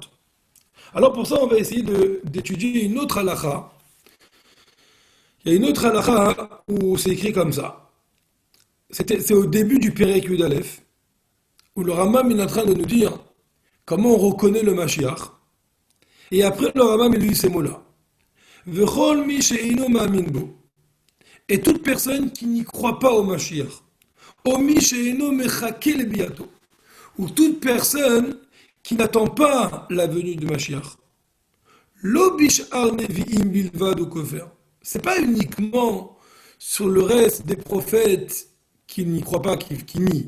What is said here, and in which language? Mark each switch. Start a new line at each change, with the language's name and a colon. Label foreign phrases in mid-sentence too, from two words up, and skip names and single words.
French: Alors pour ça on va essayer d'étudier une autre halakha. Il y a une autre halakha où c'est écrit comme ça. C'est au début du Pérek Yud Aleph où le Rambam il est en train de nous dire comment on reconnaît le Mashiach. Et après le Rambam il dit ces mots-là.
Hebrew: וכל מי שאינו מאמין בו.
French: Et toute personne qui n'y croit pas au Mashiach. Ou toute personne qui n'attend pas la venue de Mashiach. C'est pas uniquement sur le reste des prophètes qui n'y croient pas, qui nient.